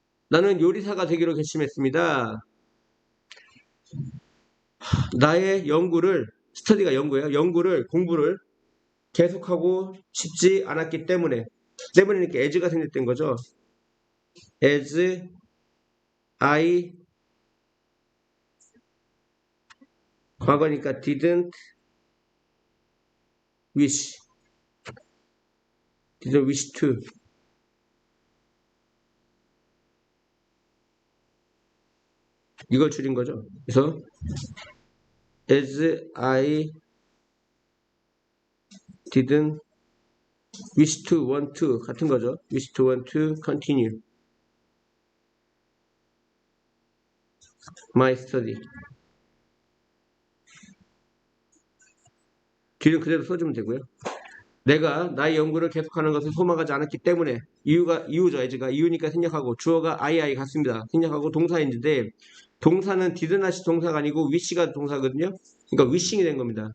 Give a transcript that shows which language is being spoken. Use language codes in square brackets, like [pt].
[ko] 나는 요리사가 되기로 결심했습니다. 나의 연구를 스터디가 연구예요. 공부를 계속하고 싶지 않았기 때문에 이렇게 as가 생겼던 거죠. [en] as I [ko] 과거니까 [en] didn't wish to [ko] 이걸 줄인 거죠. 그래서 [en] as I didn't wish to want to [ko] 같은 거죠. [en] wish to want to continue my study. [ko] 뒤는 그대로 써주면 되고요. 내가 나의 연구를 계속하는 것을 소망하지 않았기 때문에 이유죠. as가 이유니까 생략하고 주어가 I 같습니다. 생략하고 동사인데 동사는 didn't 동사가 아니고 wish가 동사거든요. 그러니까 wishing이 된 겁니다.